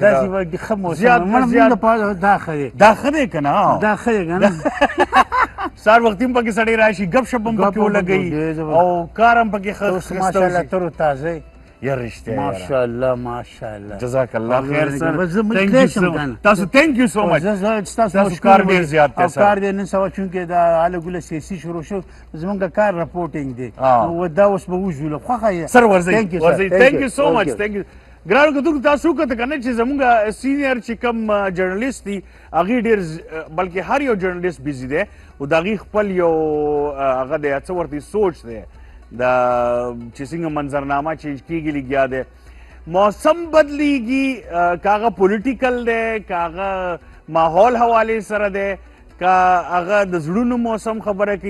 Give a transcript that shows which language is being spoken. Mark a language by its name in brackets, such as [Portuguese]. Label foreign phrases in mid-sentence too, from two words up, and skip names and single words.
[Pashto] داسې به ښه موسم لپاره دا ښه دی. دا ښه دی که نه؟ دا ښه دی که نه؟ سهار وختي هم پکې سړی راشي ګپ شپ هم پکې ولګوي او کار هم پکې ښه ماشاءالله تر و تازه یار رښتیا [Arabic] ماشاءالله ماشاءالله جزاک الله خیر [Pashto] سر. تاسو [English] thank you so much. [Pashto] تاسو کار ډېر زیات دی سر. کار دی نن سبا چونکې دا هله ګوله سیاسي شروع شو زموږ کار رپورټینګ دی نو دا اوس به وژولو خوښه سر ورځئ. [English] thank you so much. thank you. [Pashto] ګرانو کتونکو تاسو وکړه که نه چې زموږ سینیر چې کوم جرنالیست دي هغې ډېر بلکې هر یو جرنالیست بیزي دی او د هغې خپل یو هغه دی څه ورته سوچ دی د چې څنګه منظرنامه چینج کېږي لګیا دی. موسم بدلیږي که هغه پولیټیکل دی که هغه ماحول حوالې سره دی که هغه د زړونو موسم خبره کوي.